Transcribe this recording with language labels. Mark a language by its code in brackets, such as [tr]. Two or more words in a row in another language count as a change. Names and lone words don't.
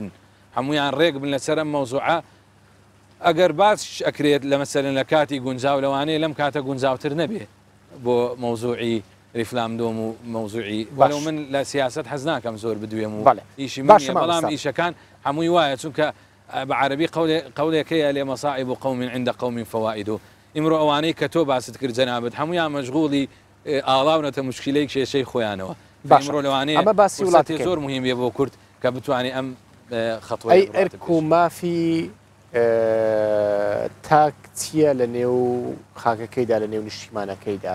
[ckb] هەمویان ڕێک بن لەسەر ئەم مەوزوعە ئەگەر باس ئەکرێت لە مەسەرن لە کاتی گونجاو لەوانەیە لەم کاتە گونجاوتر نەبێ بۆ مەوزوعی ریفلامدۆم و مەوزوعی وەلو من لە سیاست حەز ناکەم زۆر بدوێم و ئیشی بەڵام ئیشەکان هەمووی وایە چونکە بعربی قولێکەیە لێ [ar] مەصائب قوم عند قوم فوائد [ckb] ئیمڕۆ ئەوانەی کە تۆ باست کرد جەنابەت هەمویان مەشغوڵی ئاڵاونەتە مشکلەی کێشەی خۆیانەوە ئیمڕۆ لەوانەیە ئەمە باسی وڵاتی زۆر مهمە بۆ کورد کە بتوانێت ئەم خەتوەی ئەرک و مافی تاک چییە لە نێو خاکەکەیدا لە نێو نیشتیمانەکەیدا